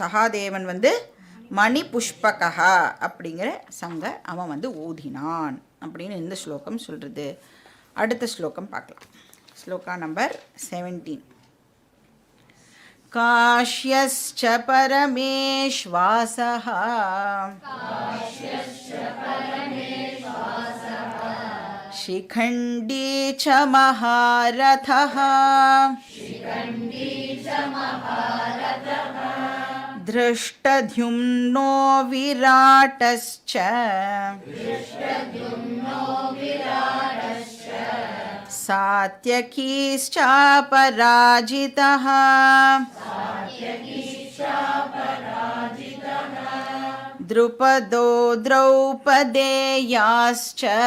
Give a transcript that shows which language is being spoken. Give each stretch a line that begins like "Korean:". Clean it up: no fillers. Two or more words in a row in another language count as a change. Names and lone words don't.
Tamil: சகாதேவன் வந்து மணி புஷ்பகா அப்படிங்கிற சங்க அவன் வந்து ஊதினான் அப்படின்னு இந்த ஸ்லோகம் சொல்கிறது. அடுத்த ஸ்லோகம் பார்க்கலாம். ஸ்லோகா நம்பர் 17.
Sanskrit: काश्यश्च परमेष्वासः शिखण्डी च महारथः धृष्टद्युम्नो विराटश्च सात्यकीश्चापराजितः द्रुपदो द्रौपदेयाश्च